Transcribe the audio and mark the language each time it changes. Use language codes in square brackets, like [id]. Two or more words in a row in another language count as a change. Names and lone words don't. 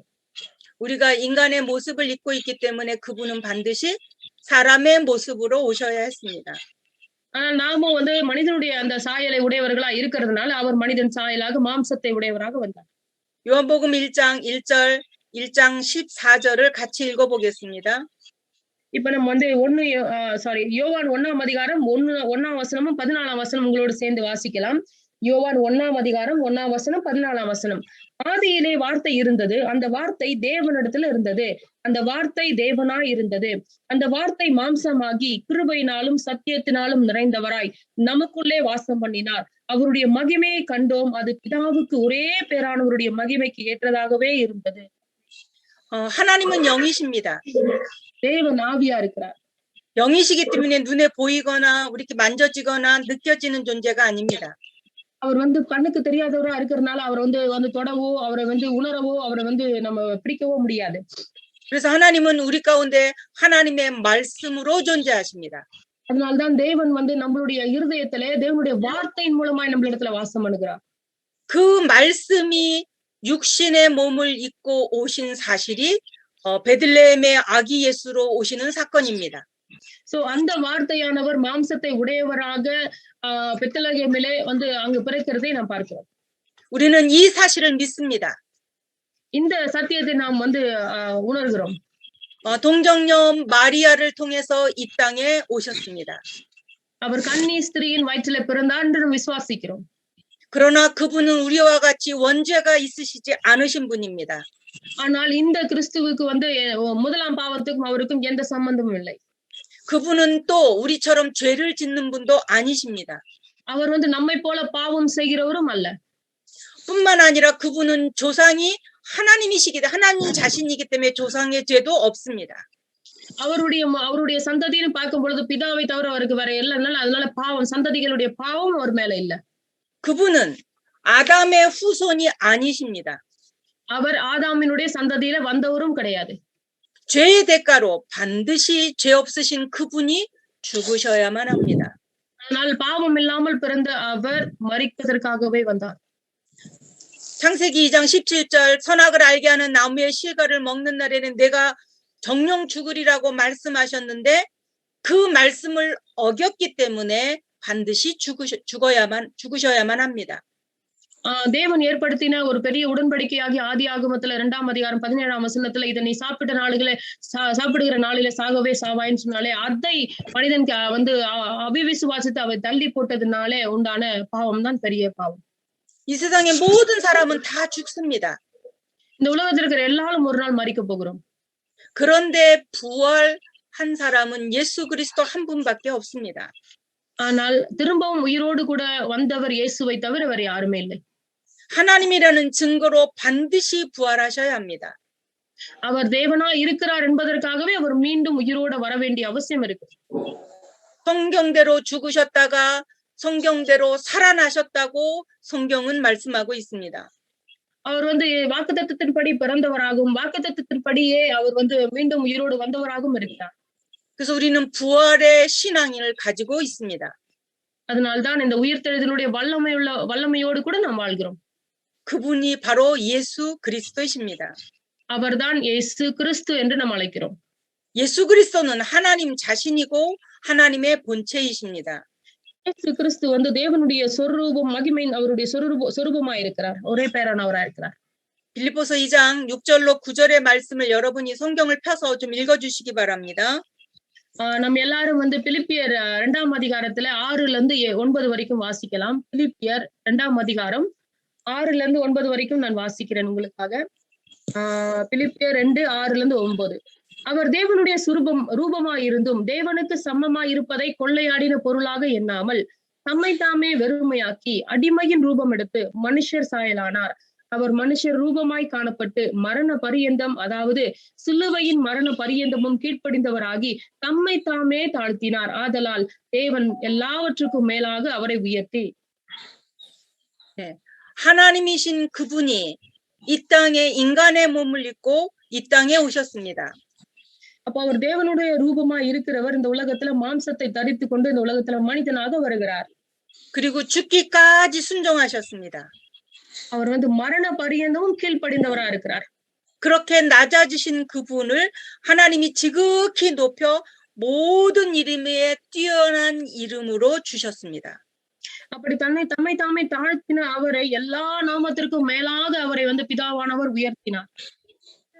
[ko] 우리가 인간의 모습을 입고 있기 때문에 그분은 반드시 사람의 모습으로 오셔야 했습니다. [ta] ஆனால் நாம வந்து மனிதனுடைய அந்த சாயலை உடையவர்களா இருக்கிறதுனால அவர் மனிதன் சாயலாக மாம்சத்தை உடையவராக வந்தார். [ko] 요한복음 1장 1절 1장 14절을 같이 읽어보겠습니다. [ta] இப்ப நம்ம வந்து யோவான் 1ஆம் அதிகாரம் 1ஆம் வசனமும் 14ஆம் வசனம் உங்களோடு சேர்ந்து வாசிக்கலாம். யோவான் 1ஆம் அதிகாரம் 1ஆம் வசனம் 14ஆம் வசனம். ஆதியிலே வார்த்தை இருந்தது, அந்த வார்த்தை தேவனிடத்துல இருந்தது, அந்த வார்த்தை தேவனாய் இருந்தது, அந்த வார்த்தை மாம்சமாகி கிருபையினாலும் சத்தியத்தினாலும் நிறைந்தவராய் நமக்குள்ளே வாசம் பண்ணினார். அவருடைய மகிமையை கண்டோம், அது பிதாவுக்கு ஒரே பேரானவருடைய மகிமைக்கு ஏற்றதாகவே இருந்தது. [ko] 하나님은 영이십니다. [ta] தேவன் ஆவியா இருக்கிறார். [ko] 영이시기 때문에 눈에 보이거나 이렇게 만져지거나 느껴지는 존재가 아닙니다. [ta] அவர் வந்து கண்ணுக்கு தெரியாதவரா இருக்கிறதுனால அவரை வந்து தொடவோ, அவரை வந்து உணரவோ, அவரை வந்து நம்ம பிடிக்கவோ முடியாது. [ko] 그래서 하나님은 우리 가운데 하나님의 말씀으로 존재하십니다. [ta] அதனால்தான் தேவன் வந்து நம்மளுடைய இருதயத்திலே தேவனுடைய வார்த்தையின் மூலமாய் நம்மளிடத்துல வாசம் பண்ணுகிறார். [ko] 그 말씀이 육신의 몸을 입고 오신 사실이 베들레헴의 아기 예수로 오시는 사건입니다. [ta] சோ அந்த வார்த்தையானவர் மாம்சத்தை உடையவராக பெத்லகேமிலே வந்து அங்கு பிறக்கிறதை நாம் பார்க்கிறோம். [ko] 우리는 이 사실을 믿습니다. [ta] இந்த சத்தியத்தை நாம் வந்து உணர்கிறோம். [ko] 동정녀 마리아를 통해서 이 땅에 오셨습니다. [ta] அவர் கன்னி ஸ்திரீயின் வயிற்றிலே பிறந்தார் என்று விசுவாசிக்கிறோம். [ko] 그러나 그분은 우리와 같이 원죄가 있으시지 않으신 분입니다. [ta] ஆனால் இந்த கிறிஸ்துவுக்கு வந்து முதலாம் பாவத்துக்கும் அவருக்கும் எந்த சம்பந்தமும் இல்லை. [ko] 그분은 또 우리처럼 죄를 짓는 분도 아니십니다. [ta] அவர் வந்து நம்மை போல பாவம் செய்கிறவரும் அல்ல. [ko] 뿐만 아니라 그분은 조상이 하나님 자신이기 때문에 조상의 죄도 없습니다. [ta] அவருடைய சந்ததின்னு பார்க்கும் பொழுது பிதாவை தவிர அவருக்கு வேற இல்லைனால அதனால பாவம் சந்ததிகளுடைய பாவம் அவர் மேல இல்ல. [ko] 그분은 아담의 후손이 아니십니다. [ta] அவர் ஆதாமினுடைய சந்ததியில வந்தவரும் கிடையாது. [ko] 죄의 대가로 반드시 죄 없으신 그분이 죽으셔야만 합니다. [ta] ஆனால் பாவம் இல்லாமல் பிறந்த அவர் மரிப்பதற்காகவே வந்தார். [ko] 창세기 2장 17절 선악을 알게 하는 나무의 실과를 먹는 날에는 내가 정령 죽으리라고 말씀하셨는데 그 말씀을 어겼기 때문에 반드시 죽으셔야만 합니다. [ta] தேவன் ஏற்படுத்தின ஒரு பெரிய உடன்படிக்கையாகி ஆதி ஆகமத்துல 2ஆம் அதிகாரம் 17ஆம் வசனத்துல இதை நீ சாப்பிடுகிற நாளிலே சாகவே சாவாயின்னு சொன்னாலே அதை மனிதன் வந்து அவிவிசுவாசித்து அவை தள்ளி போட்டதுனாலே உண்டான பாவம் தான் பெரிய பாவம். [ko] 이 세상의 모든 사람은 다 죽습니다. [ta] இந்த உலகத்தில் இருக்கிற எல்லாரும் ஒரு நாள் மரிக்க போகிறோம். [ko] 그런데 부활한 사람은 예수 그리스도 한 분밖에 없습니다. [ta] ஆனால் திரும்பவும் உயிரோடு கூட வந்தவர் இயேசுவை தவிர வேற யாருமே இல்லை. [ko] 하나님이라는 증거로 반드시 부활하셔야 합니다. [ta] அவர் தேவனா இருக்கிறார் என்பதற்காகவே அவர் மீண்டும் உயிரோட வர வேண்டிய அவசியம் இருக்கு. [ko] 성경대로 죽으셨다가 성경대로 살아나셨다고 성경은 말씀하고 있습니다. [ta] அவர் வந்து வாக்குத்தத்தத்தின்படி பிறந்தவராகவும் வாக்குத்தத்தத்தின்படியே அவர் வந்து மீண்டும் உயிரோடு வந்தவராகவும் இருக்கிறார். [ko] 그래서 우리는 부활의 신앙을 가지고 있습니다. [ta] அதனால்தான் இந்த உயிர்த்தெழுதலுடைய வல்லமையோடு கூட நாம் வாழ்கிறோம். [ko] 그분이 바로 예수 그리스도이십니다. [ta] அவர்தான் இயேசு கிறிஸ்து என்று நாம் அழைக்கிறோம். [ko] 예수 그리스도는 하나님 자신이고 하나님의 본체이십니다. [ta] இயேசு கிறிஸ்து வந்து தேவனுடைய சொரூபம் மகிமையின் அவருடைய சொரூபமாய் இருக்கிறார். ஒரே பேரானவராய் இருக்கிறார். [ko] 빌립보서 2장 6절로 9절의 말씀을 여러분이 성경을 펴서 좀 읽어주시기 바랍니다. [ta] நம்ம எல்லாரும் வந்து பிலிப்பியர் 2ஆம் அதிகாரத்துல 6ல இருந்து 9 வரைக்கும் வாசிக்கலாம். பிலிப்பியர் 2ஆம் அதிகாரம் 6ல இருந்து 9 வரைக்கும் நான் வாசிக்கிறேன் உங்களுக்காக. பிலிப்பியர் 2 6ல இருந்து 9. அவர் தேவனுடைய ரூபமாய் இருந்தும் தேவனுக்கு சமமாய் இருப்பதை கொள்ளையாடின பொருளாக எண்ணாமல் தம்மை தாமே வெறுமையாக்கி அடிமையின் ரூபம் எடுத்து மனுஷர் சாயலானார். அவர் மனுஷர் ரூபமாய் காணப்பட்டு மரண பரியந்தம் அதாவது சிலுவையின் மரண பரியந்தமும் கீழ்ப்படிந்தவராகி தம்மை தாமே தாழ்த்தினார். ஆதலால் தேவன் எல்லாவற்றுக்கும் மேலாக அவரை உயர்த்தி [ko] 하나님이신 그분이 이 땅에 인간의 몸을 입고 이 땅에 오셨습니다. [ta] அப்ப அவர் தேவனுடைய ரூபமாய் இருக்கிறவர் இந்த உலகத்துல மாம்சத்தை தரித்து கொண்டு இந்த உலகத்துல மனிதனாக வருகிறார். [ko] 그리고 죽기까지 순종하셨습니다. [ta] அவர் வந்து மரண பரியந்தமும் கீழ்ப்படிந்தவரா இருக்கிறார். [ko] 그렇게 낮아지신 그분을 하나님이 지극히 높여 모든 이름에 뛰어난 이름으로 주셨습니다. [ta] அப்படி தம்மை தாமே தாழ்த்தின அவரை எல்லா நாமத்திற்கும் மேலாக அவரை வந்து பிதாவானவர் உயர்த்தினார்.